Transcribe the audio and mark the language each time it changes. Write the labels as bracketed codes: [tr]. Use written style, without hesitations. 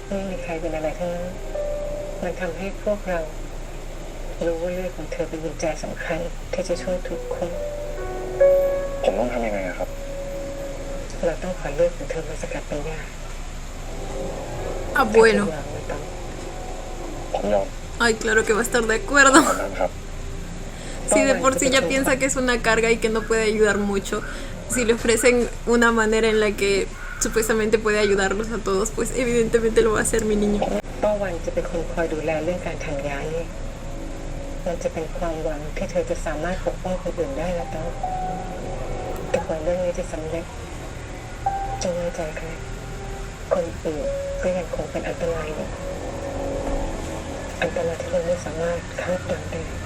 [th] ไม่มีใครเป็นอะไรทั้งนั้นมันทำให้พวกเรารู้ว่าเรื่องของเธอเป็นกุญแจสำคัญที่จะช่วยทุกคน ผมต้องทำยังไงอะครับ เราต้องขอเลือดของเธอมาสกัดเป็นยา [es] Ah, bueno. [th] ผมยอม [es] Ay, claro que va a estar de acuerdo. [th] ขอบคุณครับ [es] Si de por sí ya piensa que es una carga y que no puede ayudar mucho, si le ofrecen una manera en la que supuestamente puede ayudarlos a todos, pues evidentemente lo va a hacer mi niño. [th] ป้าวันจะเป็นคนคอยดูแลเรื่องการทำยานี่มันจะเป็นความหวังที่เธอจะสามารถปกป้องคนอื่นได้แล้วต้องแต่กว่าเรื่องนี้จะสำเร็จจงไว้ใจใครคนอื่นก็ยังคงเป็นอันตรายอยู่อันตรายที่เราไม่สามารถคาดเดาได้